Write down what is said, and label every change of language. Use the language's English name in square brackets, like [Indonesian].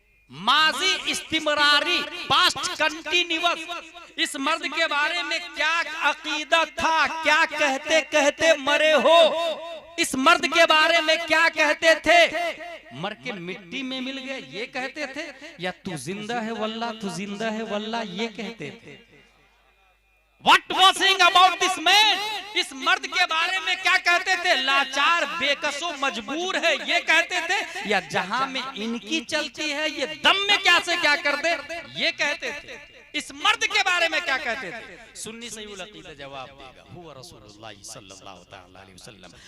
[Hindi] माजी इस्तिमरारी, past continuous, इस मर्द के बारे में क्या अकीदा था? क्या कहते कहते मरे हो? इस मर्द के बारे में क्या कहते थे? मर के मिट्टी में मिल गए ये कहते थे, या तू जिंदा है वल्लाह, तू जिंदा है वल्लाह ये कहते थे? [English] What was saying about this man? [Hindi] इस मर्द के बारे में क्या कहते थे? लाचार, बेकसो, मजबूर है ये कहते थे, या जहां में इनकी चलती है ये दम में क्या से क्या कर दे ये कहते थे? इस मर्द के बारे में क्या कहते थे? सुन्नी सहीहुल अकीदा जवाब देगा, [Arabic] हुवा रसूलुल्लाह सल्लल्लाहु तआला अलैहि वसल्लम।